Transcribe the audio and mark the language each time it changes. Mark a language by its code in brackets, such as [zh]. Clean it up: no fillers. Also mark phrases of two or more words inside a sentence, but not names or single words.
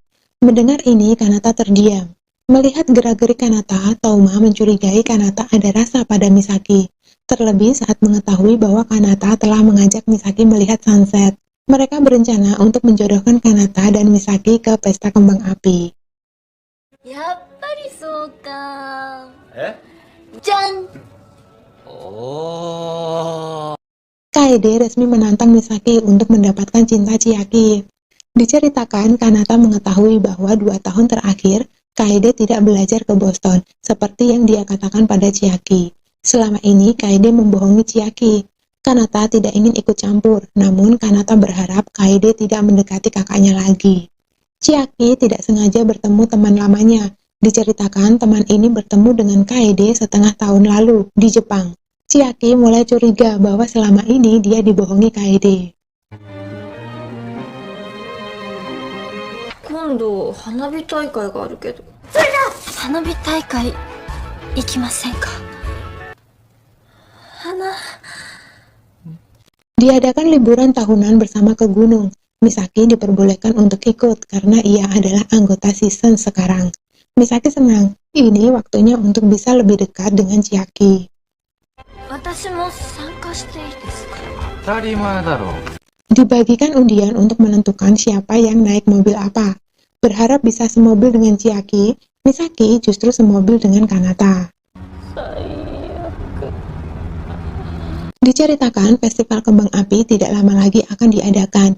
[id] Mendengar ini, Kanata terdiam. Melihat gerak-gerik Kanata, Touma mencurigai Kanata ada rasa pada Misaki. Terlebih saat mengetahui bahwa Kanata telah mengajak Misaki melihat sunset. Mereka berencana untuk menjodohkan Kanata dan Misaki ke pesta kembang api. [ja] やっぱりそうか。えじゃん。おー [id] Kaede resmi menantang Misaki untuk mendapatkan cinta Chiaki. Diceritakan, Kanata mengetahui bahwa 2 tahun terakhir, Kaede tidak belajar ke Boston, seperti yang dia katakan pada Chiaki. Selama ini, Kaede membohongi Chiaki. Kanata tidak ingin ikut campur, namun Kanata berharap Kaede tidak mendekati kakaknya lagi. Chiaki tidak sengaja bertemu teman lamanya. Diceritakan teman ini bertemu dengan Kaede setengah tahun lalu di Jepang. Chiaki mulai curiga bahwa selama ini dia dibohongi Kaede. [ja] 今度花火大会があるけど。それだ。花火大会行きませんか。花。 [id] Diadakan liburan tahunan bersama ke gunung. Misaki diperbolehkan untuk ikut karena ia adalah anggota season sekarang. Misaki senang, ini waktunya untuk bisa lebih dekat dengan Chiaki. [ja] 私も参加していいですか。当たり前だろ [id] Dibagikan undian untuk menentukan siapa yang naik mobil apa. Berharap bisa semobil dengan Chiaki, Misaki justru semobil dengan Kanata. Diceritakan festival kembang api tidak lama lagi akan diadakan.